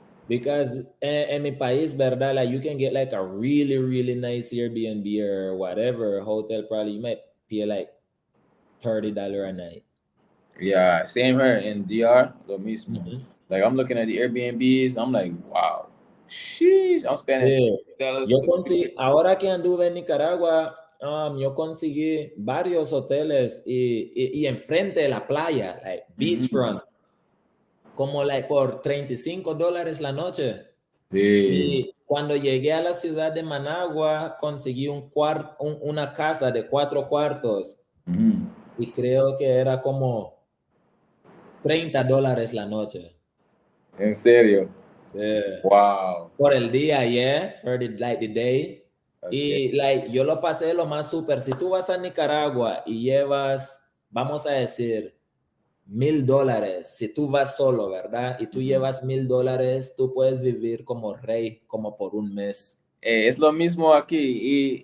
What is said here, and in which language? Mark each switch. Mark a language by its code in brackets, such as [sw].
[en] Because in [es] mi país, verdad, [en] like you can get like a really, really nice Airbnb or whatever hotel. Probably you might pay like $30 a night. Yeah, same here in DR, [es] lo mismo. [en] Like I'm looking at the Airbnbs, I'm like, wow, sheesh, I'm spending $60. [es] Ahora que anduve en Nicaragua, yo conseguí varios hoteles y enfrente de la playa, [en] like beachfront, [es] como like por $35 la noche. Sí. Y cuando llegué a la ciudad de Managua, conseguí una casa de 4 cuartos y creo que era como $30 la noche. ¿En serio? Sí. [en] Wow. [es] Por el día, [en] yeah, for the day. [es] Y like, yo lo pasé lo más súper. Si tú vas a Nicaragua y llevas, vamos a decir, $1,000, si tú vas solo, ¿verdad? Y tú llevas $1,000, tú puedes vivir como rey, como por un mes. Es lo mismo aquí.